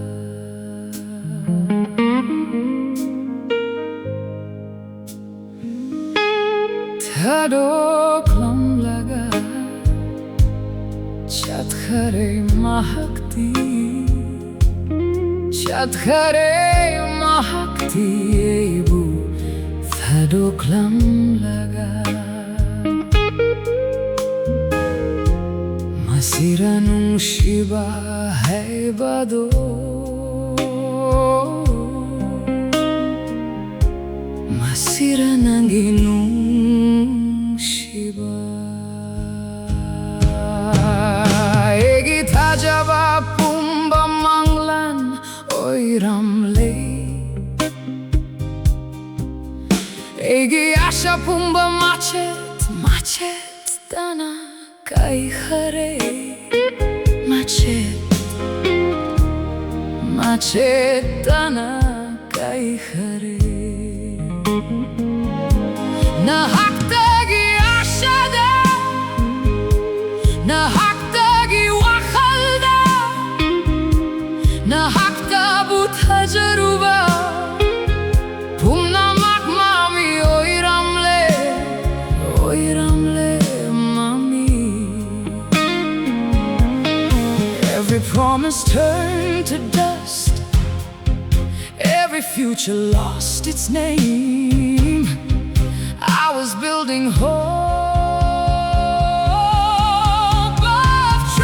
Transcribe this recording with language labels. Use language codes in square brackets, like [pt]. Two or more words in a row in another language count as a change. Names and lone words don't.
[mni] Thadoklam laga CHATKHARE mahakti, CHATKHARE mahakti eibu thadoklam laga. Masira nungshi ba hai bado, masira nangi nungshi ba. Egi thajaba pumba manglan oiramle, egi asha pumba machet dana kai khare, machet dana kai khare. Na haktagi ashada, na haktagi wakhalda, hakta butajaruba Pumna mak mami oiramle mami [en] Every promise turned to dust Every future lost its name I was building hope of